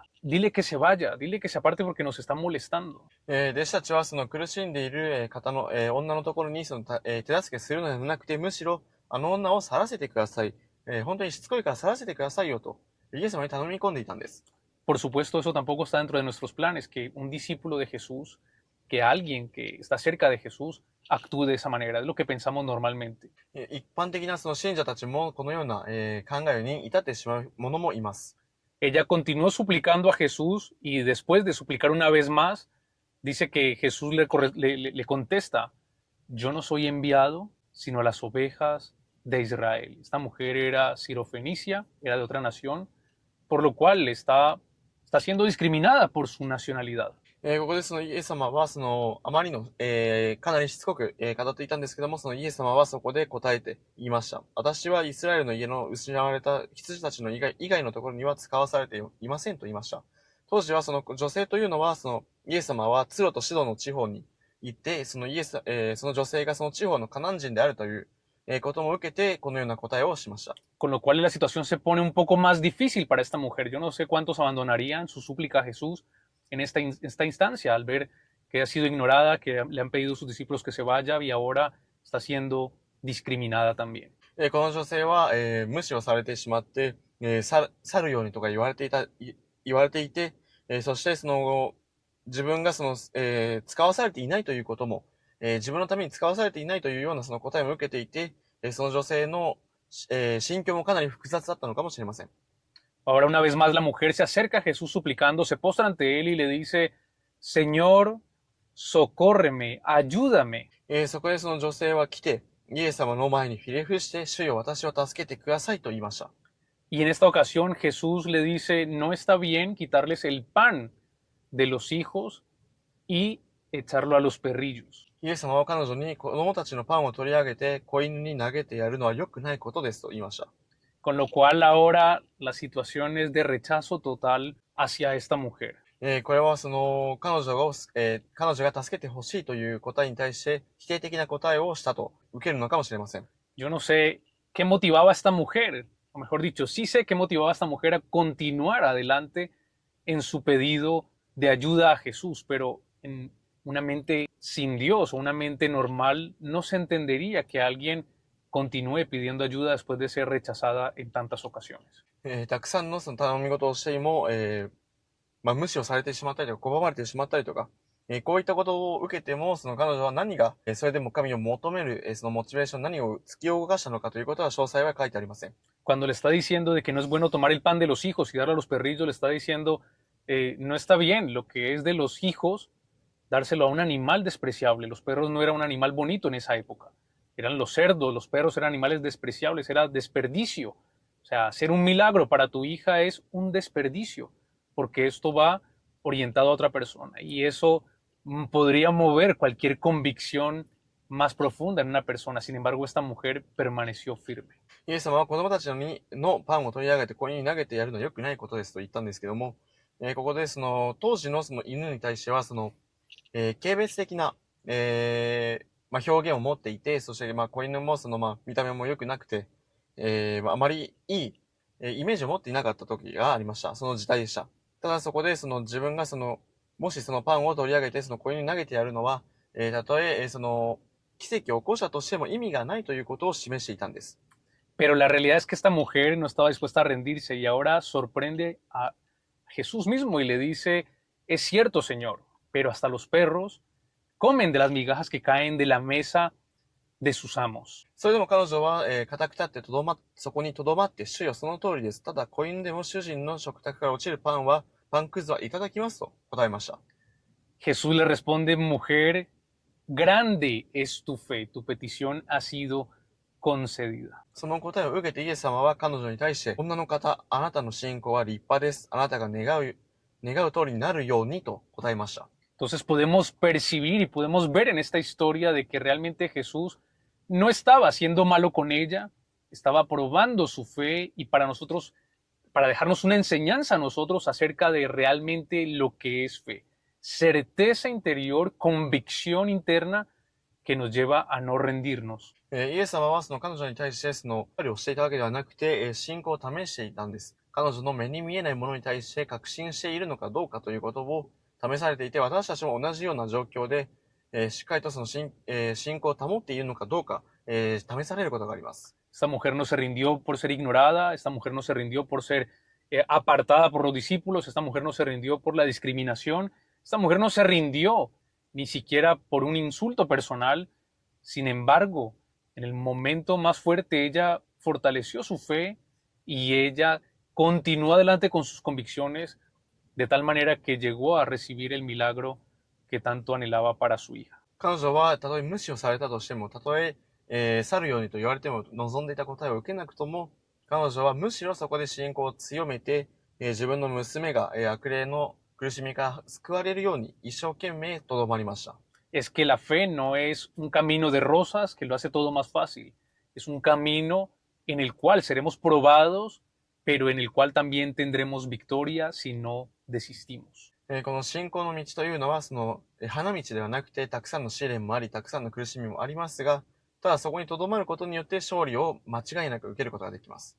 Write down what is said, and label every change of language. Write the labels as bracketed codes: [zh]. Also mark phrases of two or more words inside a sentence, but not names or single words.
[es] Dile que se vaya, dile que se aparte porque nos está molestando. [ja] 弟子たちは苦しんでいる方の、女のところに手助けするのではなくて、むしろあの女を去らせてください。本当にしつこいから去らせてくださいよと、イエス様に頼み込んでいたんです。 [es] Por supuesto, eso tampoco está dentro de nuestros planes, que un discípulo de Jesús, que alguien que está cerca de Jesús actúe de esa manera. Es lo que pensamos normalmente. [ja] 一般的な信者たちもこのような、考えに至ってしまう者もいます。 [es] Ella continuó suplicando a Jesús y después de suplicar una vez más, dice que Jesús le contesta, yo no soy enviado sino a las ovejas de Israel. Esta mujer era sirofenicia, era de otra nación, por lo cual está siendo discriminada por su nacionalidad. [ja] ここでイエス様はあまりの、かなりしつこく、語っていたんですけども、イエス様はそこで答えて言いました。私はイスラエルの家の失われた羊たちの以外のところには使わされていませんと言いました。当時は女性というのは、イエス様はツロとシドの地方に行って、その女性がその地方のカナン人であるという、 ことも受けて、このような答えをしました。 [es] Con lo cual la situación se pone un poco más difícil para esta mujer. Yo no sé cuántos abandonarían su súplica a Jesús en esta instancia al ver que ha sido ignorada, que le han pedido a sus discípulos que se vaya y ahora está siendo discriminada también. [ja] この女性は、無視をされてしまって、去るようにとか言われていて、そしてその自分が使わされていないということも、自分のために使わされていないというようなその答えも受けていて、その女性の、心境もかなり複雑だったのかもしれません。 [es] Ahora una vez más la mujer se acerca a Jesús suplicando, se postra ante él y le dice, Señor, socórreme, ayúdame. [ja] そこでその女性は来て、イエス様の前にひれ伏して、主よ私を助けてくださいと言いました。 [es] Y en esta ocasión Jesús le dice, no está bien quitarles el pan de los hijos y echarlo a los perrillos. [ja] イエス様は彼女に子供たちのパンを取り上げて子犬に投げてやるのは良くないことですと言いました。 [es] Con lo cual ahora la situación es de rechazo total hacia esta mujer. [ja] これは彼女が助けてほしいという答えに対して否定的な答えをしたと受けるのかもしれません。 [es] Yo no sé qué motivaba a esta mujer, o mejor dicho, sí sé qué motivaba a esta mujer a continuar adelante en su pedido de ayuda a Jesús, pero en una mente sin Dios o una mente normal no se entendería que alguien continúe pidiendo ayuda después de ser rechazada en tantas ocasiones. [ja] たくさんのその頼み事をしても、無視をされてしまったりとか、拒まれてしまったりとか、こういったことを受けても、その彼女は何が、それでも神を求める、そのモチベーション、何を突き動かしたのかということは詳細は書いてありません。 [es] Cuando le está diciendo de que no es bueno tomar el pan de los hijos y darlo a los perrillos, le está diciendo, no está bien lo que es de los hijos, dárselo a un animal despreciable. Los perros no eran un animal bonito en esa época. Eran los cerdos, los perros eran animales despreciables, era desperdicio. O sea, hacer un milagro para tu hija es un desperdicio, porque esto va orientado a otra persona y eso podría mover cualquier convicción más profunda en una persona. Sin embargo, esta mujer permaneció firme. [ja] イエス様は子供たちのパンを取り上げて子犬に投げてやるのは良くないことですと言ったんですけども、ここで当時のその犬に対しては軽蔑的な、表現を持っていて、そして子犬も見た目も良くなくて、あまりいい、イメージを持っていなかった時がありました。その時代でした。ただそこで自分がもしそのパンを取り上げて子犬に投げてやるのは、たとえ奇跡を起こしたとしても意味がないということを示していたんです。 [es] Pero la realidad es que esta mujer no estaba dispuesta a rendirse y ahora sorprende a Jesús mismo y le dice, es cierto, Señor, pero hasta los perros comen de las migajas que caen de la mesa de sus amos. [ja] それでも彼女は、固く立ってそこに留まって、主よその通りです。ただ、子犬でも主人の食卓から落ちるパンくずはいただきますと答えました。 [es] Jesús le responde, mujer, grande es tu fe, tu petición ha sido concedida. [ja] その答えを受けてイエス様は彼女に対して、女の方、あなたの信仰は立派です。あなたが願う通りになるようにと答えました。 [es] Entonces podemos percibir y podemos ver en esta historia de que realmente Jesús no estaba siendo malo con ella, estaba probando su fe y para nosotros, para dejarnos una enseñanza a nosotros acerca de realmente lo que es fe. Certeza interior, convicción interna que nos lleva a no rendirnos. [ja] イエス様は彼女に対して料理をしていたわけではなくて、信仰を試していたんです。彼女の目に見えないものに対して確信しているのかどうかということを試されていて、私たちも同じような状況で、しっかりと信仰を保っているのかどうか、試されることがあります。 [es] Esta mujer no se rindió por ser ignorada, esta mujer no se rindió por ser apartada por los discípulos, esta mujer no se rindió por la discriminación, esta mujer no se rindió ni siquiera por un insulto personal. Sin embargo, en el momento más fuerte ella fortaleció su fe y ella continuó adelante con sus convicciones de tal manera que llegó a recibir el milagro que tanto anhelaba para su hija. [ja] 彼女はたとえ無視をされたとしても、たとえ去るようにと言われても望んでいた答えを受けなくとも、彼女はむしろそこで信仰を強めて、自分の娘が悪霊の苦しみから救われるように一生懸命とどまりました。 [es] Es que la fe no es un camino de rosas que lo hace todo más fácil. Es un camino en el cual seremos probados, pero en el cual también tendremos victoria si no desistimos. [ja] この信仰の道というのは花道ではなくてたくさんの試練もあり、たくさんの苦しみもありますが、 ただそこに留まることによって勝利を間違いなく受けることができます。